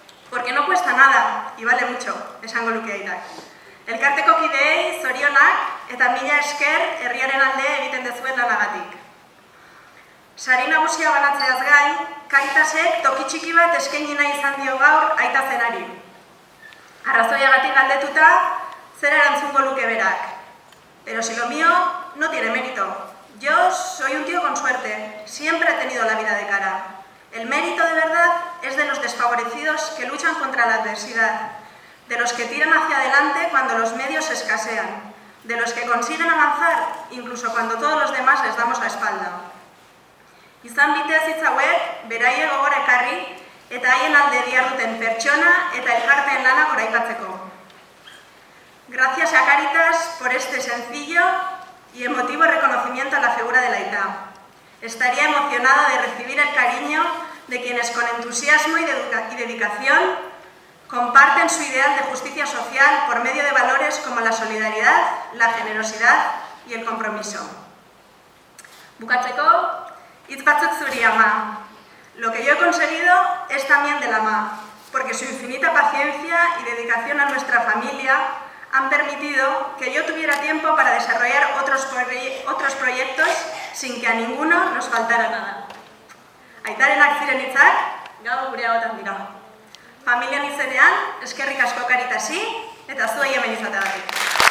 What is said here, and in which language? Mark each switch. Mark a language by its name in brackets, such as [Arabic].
[Spanish] Porque no cuesta nada, y vale mucho, [Basque] esango luke Aitak. Elkarteko kideei zorionak eta mila esker herriaren alde egiten dezuen lanagatik. Sari nagusia banatzeaz gain, Caritasek toki txiki bat eskaini nahi izan dio gaur Aita zenari. Arrazoiagatik galdetuta, zer erantzungo luke berak. [Spanish] Pero si lo mío no tiene mérito. Yo soy un tío con suerte, siempre he tenido la vida de cara. El mérito de verdad es de los desfavorecidos que luchan contra la adversidad, de los que tiran hacia adelante cuando los medios escasean, de los que consiguen avanzar incluso cuando todos los demás les damos la espalda. [Basque] Izan bitez hitz hauek beraiek gogora ekarri eta haien alde diharduten pertsona eta elkarteen lanak goraipatzeko. [Spanish] Gracias a Caritas por este sencillo y emotivo reconocimiento a la figura de la Aita. Estaría emocionada de recibir el cariño de quienes con entusiasmo y dedicación comparten su ideal de justicia social por medio de valores como la solidaridad, la generosidad y el compromiso. [Basque] Bukatzeko, hitz batzuk zuri, ama. [Spanish] Lo que yo he conseguido es también de la ama, porque su infinita paciencia y dedicación a nuestra familia han permitido que yo tuviera tiempo para desarrollar otros proyectos sin que a ninguno nos faltara nada. [Basque] Aitarenak ziren hitzak, gaur gure hauetan dira. Familian izenean, eskerrik asko Caritasi eta zuei hemen izateagatik.